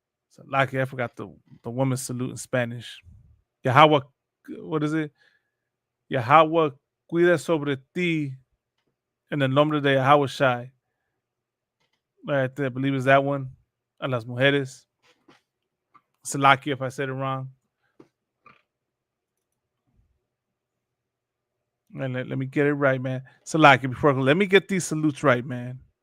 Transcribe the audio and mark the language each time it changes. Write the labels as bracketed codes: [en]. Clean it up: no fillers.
[en] So lucky I forgot the women's salute in Spanish. Yahweh, what is it? [es] Yahweh cuida sobre ti en el nombre de Yahushai. [en] I believe it's that one. [es] A las mujeres. [en] Salaki if I said it wrong. And let me get it right, man. Salaki, let me get these salutes right, man.